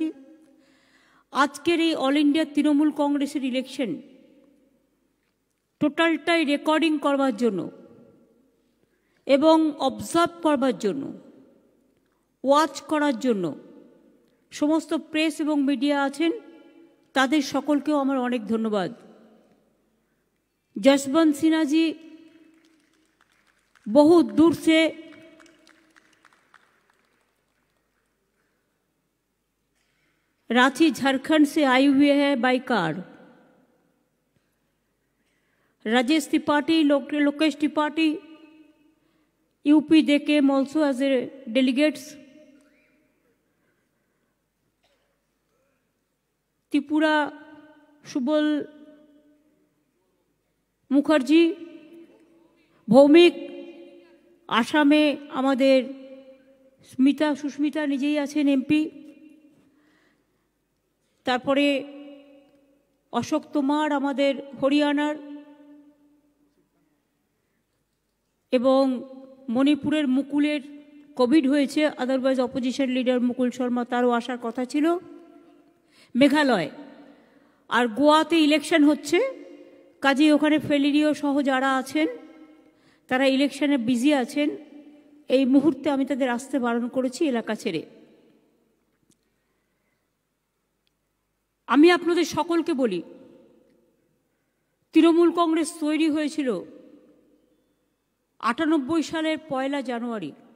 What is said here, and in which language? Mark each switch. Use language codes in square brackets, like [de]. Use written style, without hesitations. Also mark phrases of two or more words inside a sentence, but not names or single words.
[bn] আজকের এই অল ইন্ডিয়া তৃণমূল কংগ্রেসের ইলেকশন টোটালটাই রেকর্ডিং করবার জন্য এবং অবজার্ভ করবার জন্য, ওয়াচ করার জন্য সমস্ত প্রেস এবং মিডিয়া আছেন, তাদের সকলকেও আমার অনেক ধন্যবাদ। [hi] जसवंत सिन्हा जी बहुत दूर से रांची झारखंड से आए हुए हैं [en] by car. राजेश त्रिपाठी, लोकेश त्रिपाठी, यूपी they came also as a delegates. [bn] ত্রিপুরা সুবল মুখার্জি, ভৌমিক, আসামে আমাদের স্মিতা, সুস্মিতা নিজেই आছেন एमपी, তারপরে অশোক তোমার আমাদের হরিয়ানার, এবং মণিপুরের মুকুলের কোভিড হয়েছে, [en] otherwise opposition leader [bn] মুকুল শর্মা তারও আসার কথা ছিলো। মেঘালয় ঔর গোয়াতে ইলেকশন হচ্ছে, কাজে ওখানে ফেলিরিও সহ যারা আছেন তারা ইলেকশনে বিজি আছেন। এই মুহূর্তে আমি তাদের আসতে বারণ করেছি এলাকা ছেড়ে। আমি আপনাদের সকলকে বলি, তৃণমূল কংগ্রেস তৈরি হয়েছিল 98 সালের 1 জানুয়ারি।